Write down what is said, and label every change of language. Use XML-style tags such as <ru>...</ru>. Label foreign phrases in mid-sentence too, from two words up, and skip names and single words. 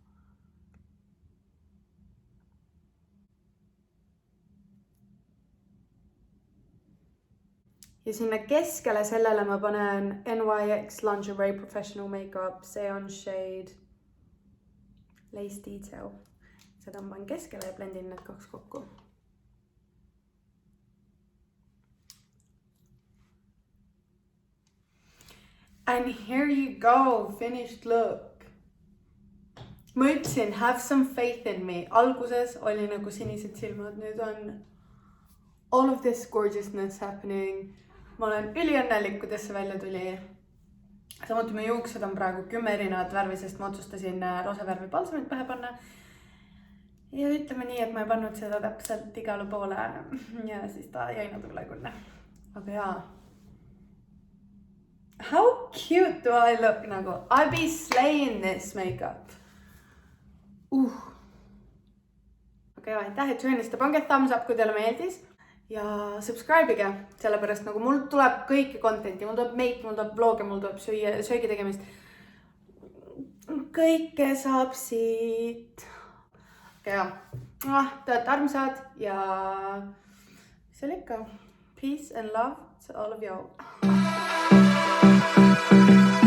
<et>Ja sinna keskele sellele ma panen NYX Lingerie Professional Makeup. See on shade Lace Detail. Seda ma panen keskele ja blendin need kaks kokku.</et> <en>And here you go, finished look.</en> <et>Ma ütlesin,</et> <en>have some faith in me.</en> <et>Alguses oli nagu sinised silmad, nüüd on</et> <en>all of this gorgeousness happening.</en> <et>Ma olen üliõnnelik, kuidas see välja tuli. Samuti mu juuksed on praegu 10 erinevat värvi, sest ma otsustasin roosa värvi balsamit pähe panna. Ja ütleme nii, et ma ei pannud seda täpselt igale poole ja siis ta jäi natuke kunne. Aga jaa.</et> <en>How cute do I look nagu? I be slaying this makeup.</en> <et>Okei, aitäh, et joiniste. Pange</et> <en>thumbs up,</en> <et>kui teile meeldis. Ja subscribe'ige, sellepärast nagu mul tuleb kõiki contenti. Mul tuleb make, mul tuleb vlogge, mul tuleb söögi tegemist. Kõike saab siit. Okei, jah. Te olete armsad ja see oli ikka.</et> <en>Peace and love to all of y'all.</en>